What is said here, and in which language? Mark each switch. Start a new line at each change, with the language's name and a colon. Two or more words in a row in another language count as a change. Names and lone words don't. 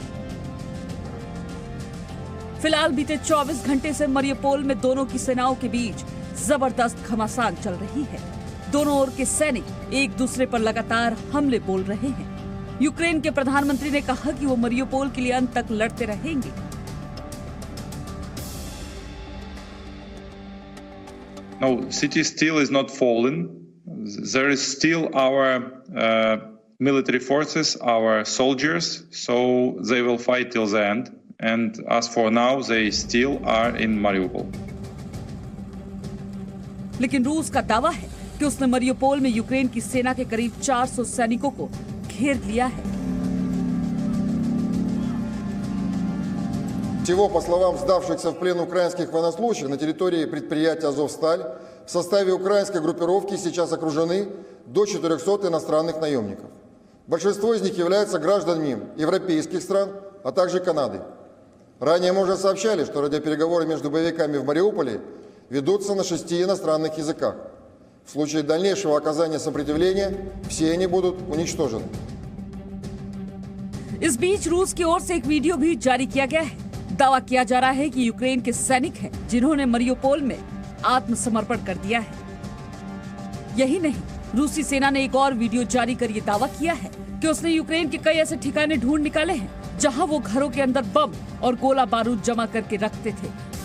Hindi: फिलहाल बीते 24 घंटे से मरियुपोल में दोनों की सेनाओं के बीच जबरदस्त घमासान चल रही है। दोनों ओर के सैनिक एक दूसरे पर लगातार हमले बोल रहे हैं। यूक्रेन के प्रधानमंत्री ने कहा कि वो मरियुपोल के लिए अंत तक लड़ते रहेंगे।
English: No, city still is not fallen. There is still our military forces, our soldiers, so they will fight till the end. And as for now, they still are in Mariupol.
Hindi: लेकिन रूस का दावा है कि उसने मरियुपोल में यूक्रेन की सेना के करीब 400 सैनिकों को घेर लिया है।
Russian: Всего, по словам сдавшихся в плен украинских военнослужащих, на территории предприятия «Азовсталь» в составе украинской группировки сейчас окружены до 400 иностранных наемников. Большинство из них являются гражданами европейских стран, а также Канады. Ранее мы уже сообщали, что радиопереговоры между боевиками в Мариуполе ведутся на 6 иностранных языках. В случае дальнейшего оказания сопротивления все они будут уничтожены.
Hindi: इस बीच रूस की ओर से एक वीडियो भी जारी किया गया है। दावा किया जा रहा है कि यूक्रेन के सैनिक हैं जिन्होंने मरियुपोल में आत्मसमर्पण कर दिया है। यही नहीं, रूसी सेना ने एक और वीडियो जारी कर ये दावा किया है कि उसने यूक्रेन के कई ऐसे ठिकाने ढूंढ निकाले हैं जहां वो घरों के अंदर बम और गोला बारूद जमा करके रखते थे।